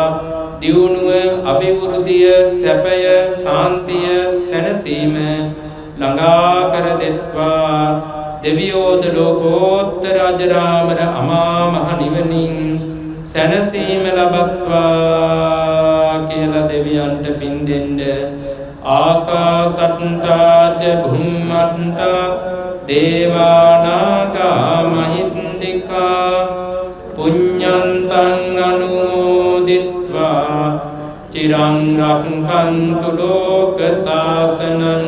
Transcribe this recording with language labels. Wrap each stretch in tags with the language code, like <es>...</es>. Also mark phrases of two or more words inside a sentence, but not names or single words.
<si>දියුණුව, අභිවෘද්ධිය, සැපය, සාන්තිය, සැනසීම ළඟා කර දෙත්වා. දෙවියෝද ලෝකෝත්තර අජරාමර අමා මහ නිවනින් සැනසීම ලබත්වා කියලා දෙවියන්ට පින් දෙන්න.</si> <pi>ආකාසට්ටා ච භුම්මට්ටා දේවානාගා මහින්దికා පුඤ්ඤන්තං අනුමෝදිත්වා චිරං රක්ඛන්තු ලෝක සාසනං.</pi>